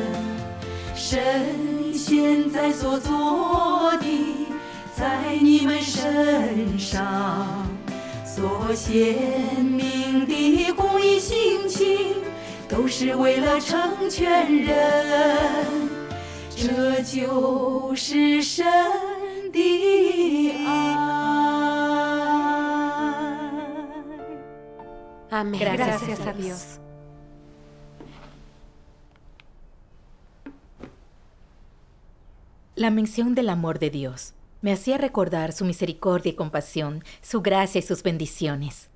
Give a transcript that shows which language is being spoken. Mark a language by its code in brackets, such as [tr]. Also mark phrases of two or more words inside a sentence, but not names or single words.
[zh] 神现在所做的，在你们身上所显明的公义心情，都是为了成全人，这就是神的爱。 [es] Amén. Gracias a Dios. La mención del amor de Dios me hacía recordar su misericordia y compasión, su gracia y sus bendiciones.